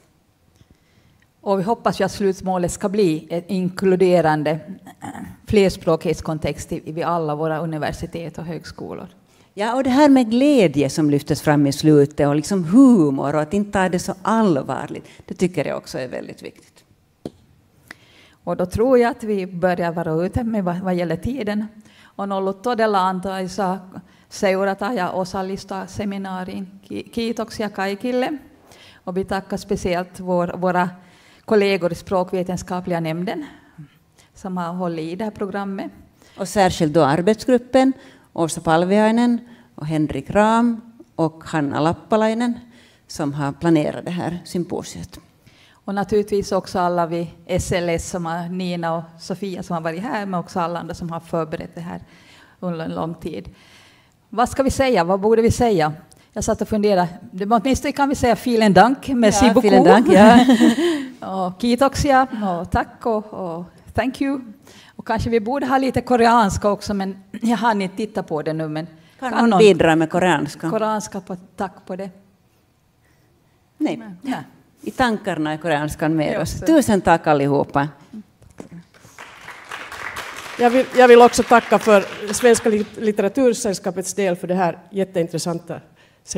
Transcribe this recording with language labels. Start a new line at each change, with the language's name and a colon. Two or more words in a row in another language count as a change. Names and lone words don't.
Swedish: Och vi hoppas ju att slutmålet ska bli en inkluderande flerspråkighetskontext vid alla våra universitet och högskolor. Ja, och det här med glädje som lyftes fram i slutet, och liksom humor, och att inte ta det så allvarligt, det tycker jag också är väldigt viktigt. Och då tror jag att vi börjar vara ute med vad gäller tiden.
Finnish: On ollut todella antoisaa seurata ja osallistua seminaariin. Kiitoksia kaikille.
Swedish: Och vi tackar speciellt våra kollegor i språkvetenskapliga nämnden som har hållit i det här programmet. Och särskilt då arbetsgruppen, Åsa Palviainen och Henrik Ram och Hanna Lappalainen som har planerat det här symposiet. Och naturligtvis också alla vi SLS som har Nina och Sofia som har varit här, men också alla andra som har förberett det här under en lång tid. Vad ska vi säga? Vad borde vi säga? Jag satt och funderade. Åtminstone kan vi säga
German: vielen dank,
French: merci beaucoup.
German: Vielen dank,
Swedish: ja. Och kiitoksia och tack och
English: thank you.
Swedish: Och kanske vi borde ha lite koreanska också, men jag har inte titta på det nu. Men kan någon bidra med koreanska? Koreanska tack på det. Nej. Ja. I tankarna är koreanskan med oss. Tusen tack allihopa. Jag vill också tacka för Svenska litteratursällskapets del för det här jätteintressanta seminariet.